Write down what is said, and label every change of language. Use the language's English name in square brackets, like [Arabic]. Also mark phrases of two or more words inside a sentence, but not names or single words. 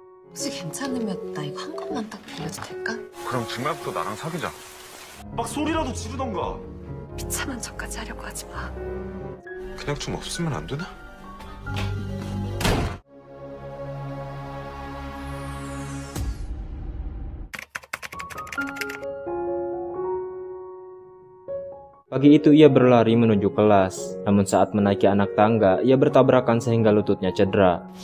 [Korean] 혹시 괜찮으면 나 이거 한 번만 딱 보여도 될까? 그럼 지금부터 나랑 사귀자. 막 소리라도 지르던가. 비참한 척까지 하려고 하지 마. 그냥 좀 없으면 안 되나? [Indonesian] Pagi itu ia berlari menuju kelas, namun saat menaiki anak tangga, ia bertabrakan sehingga lututnya cedera.